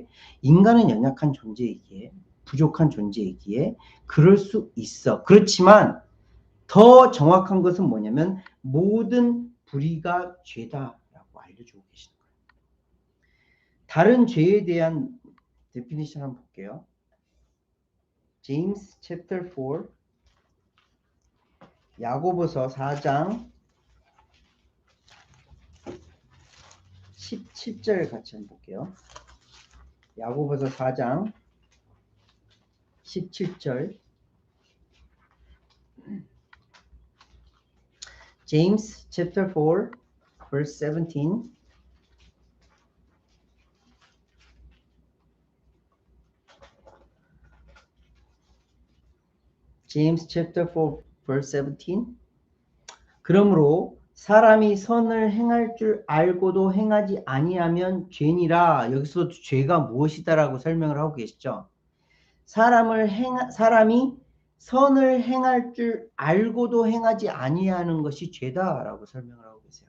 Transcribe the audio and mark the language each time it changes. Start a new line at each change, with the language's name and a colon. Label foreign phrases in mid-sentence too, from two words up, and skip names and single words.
Korean: 인간은 연약한 존재이기에 부족한 존재이기에 그럴 수 있어. 그렇지만 더 정확한 것은 뭐냐면 모든 불의가 죄다라고 알려주고 계시는 거예요. 다른 죄에 대한 데피니션 한번 볼게요.
English: James chapter 4
Korean: 야고보서 4장 17절 같이 한번 볼게요. 야고보서 4장 17절
English: James chapter 4 verse 17 James chapter 4 verse 17
Korean: 그러므로 사람이 선을 행할 줄 알고도 행하지 아니하면 죄니라. 여기서 죄가 무엇이다라고 설명을 하고 계시죠. 사람이 선을 행할 줄 알고도 행하지 아니하는 것이 죄다라고 설명을 하고 계세요.